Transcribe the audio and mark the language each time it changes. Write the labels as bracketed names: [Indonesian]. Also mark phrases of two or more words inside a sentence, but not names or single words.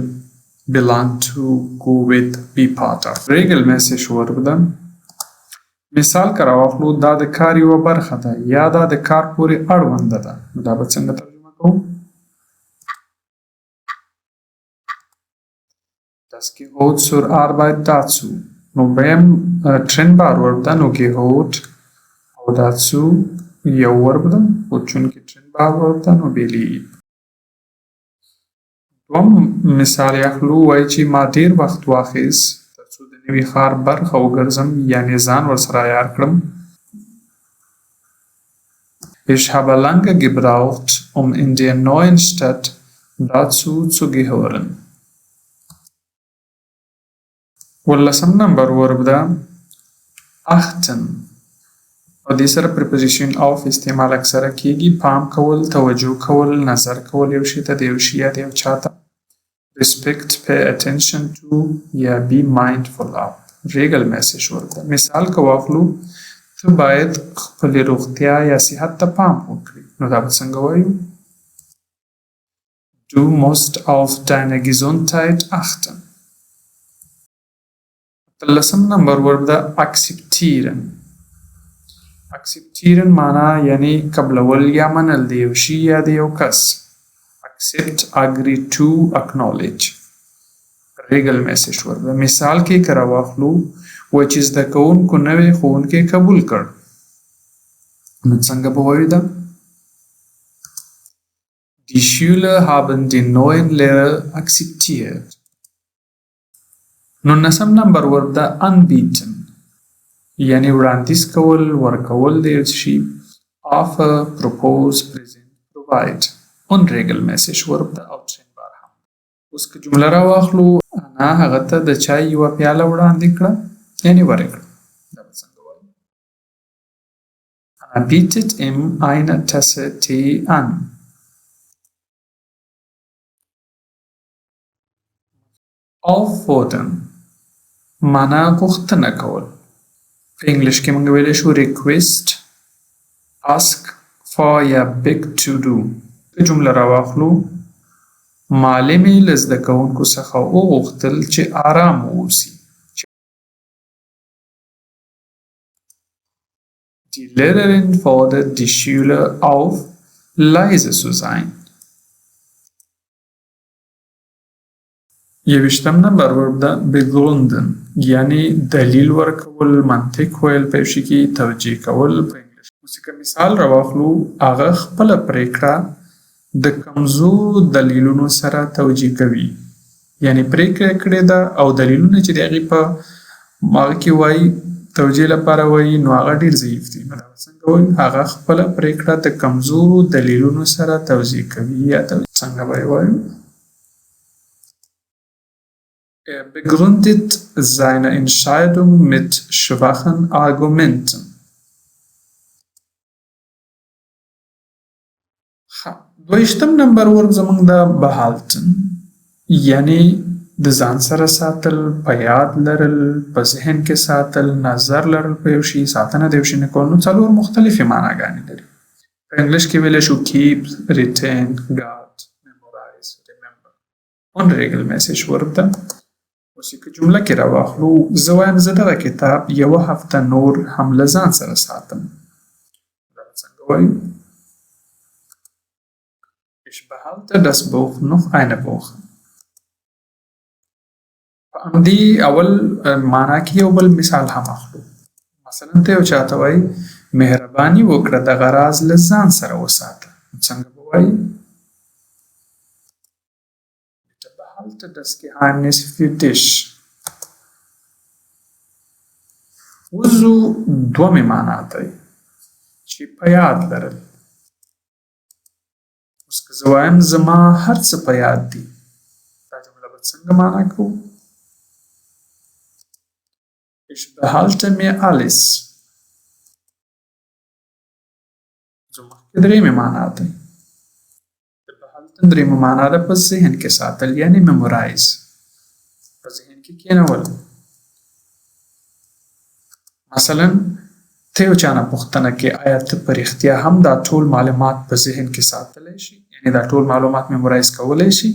[English] belong to, go with, be part of. [Pashto] regelmäßig ورب ده. مثال که راواخلو دا د کار یوه برخه ده یا دا د کار پورې اړونده ده، نو دا به څنګه ترجمه کوو؟ [German] Das gehört zur Arbeit dazu. [Pashto] نو بیم trennbar ورب ده، نو gehört او dazu یو ورب ده، او چونکې trennbar ورب ده نو بیلیږي. دوم مثال اخلو، وایي چې ما ډېر وخت واخیست ترڅو د نوي ښار برخه وګرځم یعنې ځان ورسره عیار کړم. [German] Ich habe lange gebraucht, in der neuen Stadt dazu zu gehören. [Pashto] 15 نمبر ورب ده achten. او دې سره preposition auf استعمال اکثره کېږي. پام کول، توجه کول، نظر کول یو شي ته، د یو شي یا د یو چا ته. [English] respect, pay attention to یا be mindful of. [Pashto] regelmäßig ورب ده. مثال که واخلو ته باید خپلې روغتیا یا صحت ته پام وکړې، نو دا به څنګه وایو؟ [German] Du musst auf deine Gesundheit achten. [Pashto] 13 نمبر ورب ده acceptieren. acceptieren معنا یعنی قبلول یا منل د یو شي یا د یو کس. [English] accept, agree to, acknowledge. [Pashto] regelmäßig ورب ده. مثال کې که راواخلو وایي چې زده کوونکو نوی ښوونکی قبول کړ، نو څنګه به وایو ده؟ [German] Die Schüler haben den neuen Lehrer akzeptiert. [Pashto] 19 نمبر ورب ده anbieten یعنی وړاندیز کول، ورکول د یو شي. [English] offer, propose, present, provide. [Pashto] unregelmäßig ورب ده او trennbar هم. اوس که جمله راواخلو، انا هغه ته د چای یوه پیاله وړاندې کړه یعنې ورکړه، دا به څنګه وایو؟ [German] Anna bietet ihm eine Tasse Tee an. [Pashto] auffordern معنا غوښتنه کول. په انګلیش کې موږ ویلی شو [English] request, ask for [Pashto] یا [English] beg to do. [Pashto] که جمله راواخلو، معلمې له زده کوونکو څخه وغوښتل چې آرام واوسي. [German] Die Lehrerin fordert die Schüler auf, leise zu sein. [Pashto] 21 نمبر ورب ده begründen یعنی دلیل ورکول، منطق ویل په یو شي کې، توجیه کول په انګلیش. اوس که مثال راواخلو، هغه خپله پرېکړه د کمزورو دلیلونو سره توجیه کوي، یعنی پرېکړه کړې ده او دلیلونه چې د هغې په هغه کې وایي توجیه لپاره وایي، نو هغه ډېر ضعیف دي. نو دا څنګه وایي؟ هغه خپله پرېکړه د کمزورو دلیلونو سره توجیه کوي یا څنګه به یې وایو؟ [German] Er begründet seine Entscheidung mit schwachen Argumenten. [Pashto] 22 نمبر ورب زموږ د behalten یعنی د ځان سره ساتل، په یاد لرل، په ذهن کې ساتل، نظر لرل په یو شي، ساتنه د یو شي نه کول. نو څلور مختلفې معناګانې لري. په انګلیش کې ویلی شو [English] keep, retain, guard, memorize, remember. [Pashto] unregelmäßig ورب ده. اوس که جمله کې راواخلو، زه وایم زه دغه کتاب یوه هفته نور هم له ځان سره ساتم، دا به څنګه وایو؟ [German] Ich behalte das Buch noch eine Woche. [Pashto] په همدې اول معنا کې یو بل مثال هم اخلو. مثلا ته یو چاته وایي مهرباني وکړه دغه راز له ځان سره وساته. څنګه به وایي؟ [German] Bitte behalte das Geheimnis für dich. [Pashto] وضو دومې معنا ته چې په یاد لرل. اوس که زه وایم زما هر څه په یاد دي، دا جمله به څنګه معنا کړو؟ [German] Ich behalte mir alles. [Pashto] زه مخکې درېیمې معنا ته د behalten درېیمه معنا ده په ذهن کې ساتل، یعنې میمورایز، په ذهن کې کېنول. مثلا ته یو چا نه پوښتنه کې آیا ته په رښتیا هم دا ټول معلومات په ذهن کې ساتلی شي، یعنې دا ټول معلومات میمورایز کولی شي؟